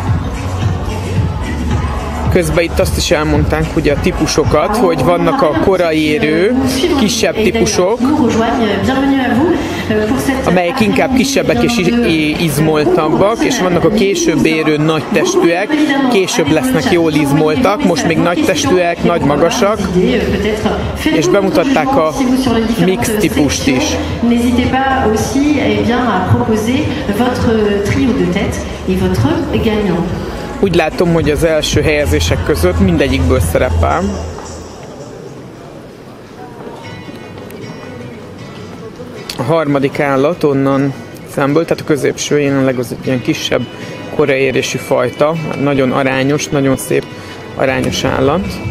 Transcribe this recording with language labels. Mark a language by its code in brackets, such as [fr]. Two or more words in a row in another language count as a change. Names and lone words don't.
[hu] Közben itt azt is elmondták, hogy a típusokat, hogy vannak a korai érő, kisebb típusok, amelyek inkább kisebbek és izmoltabbak, és vannak a később érő nagy testűek, később lesznek jól izmoltak, most még nagy testűek, nagy magasak, és bemutatták a mix típust is. [fr] N'hésitez pas aussi à proposer votre trio de tête et votre gagnant. [hu] Úgy látom, hogy az első helyezések között mindegyikből szerepel. A harmadik állat onnan szemből, tehát a középső jelenleg az egy ilyen kisebb koreérésű fajta, nagyon arányos, nagyon szép arányos állat.